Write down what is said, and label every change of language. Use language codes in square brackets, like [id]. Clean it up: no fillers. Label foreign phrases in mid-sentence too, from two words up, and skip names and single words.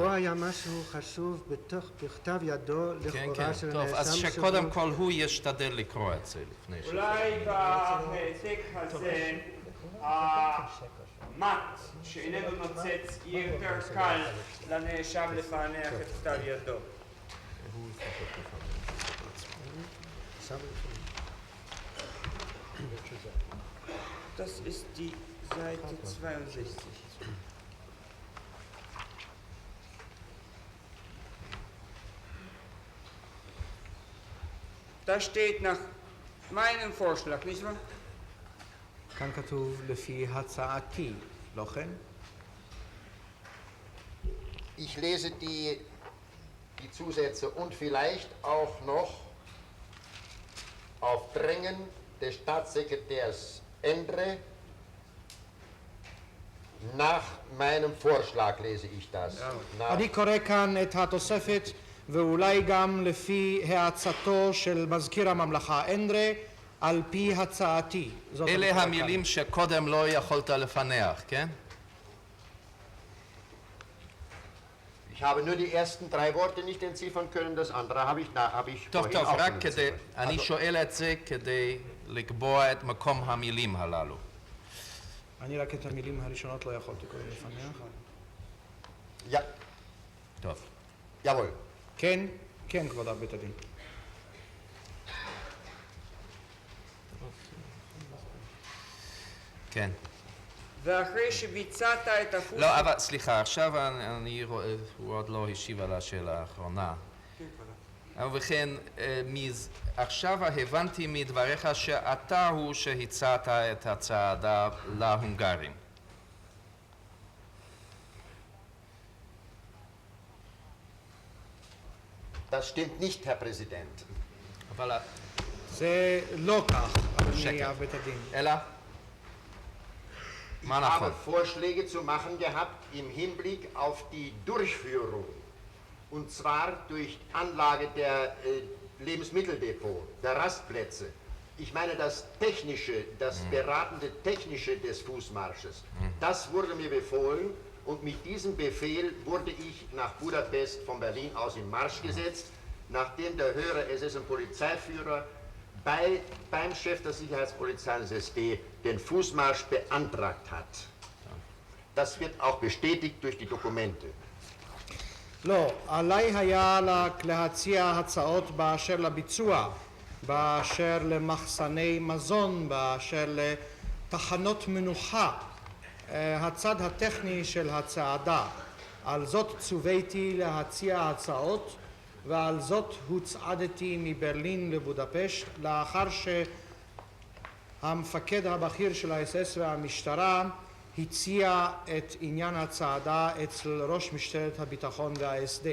[he] פה היה משהו חשוב בכתב ידו לכאורה של טוב, אז שקודם כל הוא ישתדל לקרוא את זה לפני ש... אולי בהעתק הזה המט שאיננו נוצץ יהיה יותר קל לנאשם לפענח את כתב ידו. [de] Das ist die Seite 62. Da steht nach meinem Vorschlag, nicht wahr? [he] כאן כתוב לפי הצעתי, לא כן? [de] Ich lese die Zusätze und vielleicht auch noch auf Drängen des Staatssekretärs Endre nach meinem Vorschlag lese ich das. [he] אני קורא כאן את התוספת ואולי גם לפי העצתו של מזכיר הממלכה אנדרה על פי הצעתי. אלה המילים שקודם לא יכולת לפענח, כן? [de] Ich habe nur die ersten 3 Worte nicht entziffern können, das andere habe ich [he] טוב, [de] vorhin [he] טוב, [de] auch [he] רק [de] schon [he] כדי, [de] entziffert. [he] אני שואל את זה כדי לקבוע את מקום המילים הללו. אני רק את המילים הראשונות לא יכולתי קודם לפענח. [de] Ja, [he] טוב. [de] jawohl. [he] כן, כן, כבוד אב בית הדין. כן. ואחרי שביצעת את הפוך... לא, אבל סליחה, עכשיו אני רואה, הוא עוד לא השיב על השאלה האחרונה. ובכן, עכשיו הבנתי מדבריך שאתה הוא שהצעת את הצעדה להונגרים. [de] Das stimmt nicht, Herr Präsident. [he] אבל... זה לא כך, אדוני שקר. אב בית הדין. אלא? [de] Ich [he] מה נכון? [de] habe Vorschläge zu machen gehabt im Hinblick auf die Durchführung. Und zwar durch Anlage der Lebensmitteldepot, der Rastplätze. Ich meine das Technische, das beratende Technische des Fußmarsches. Das wurde mir befohlen und mit diesem Befehl wurde ich nach Budapest von Berlin aus in Marsch gesetzt, nachdem der höhere SS- und Polizeiführer beim Chef der Sicherheitspolizei des SD den Fußmarsch beantragt hat. Das wird auch bestätigt durch die Dokumente. [he] לא, עליי היה להציע הצעות באשר לביצוע, באשר למחסני מזון, באשר לתחנות מנוחה, הצד הטכני של הצעדה. על זאת צוויתי להציע הצעות, ועל זאת הוצעדתי מברלין לבודפשט, לאחר שהמפקד הבכיר של האס-אס והמשטרה הציע את עניין הצעדה אצל ראש משטרת הביטחון וה-SD.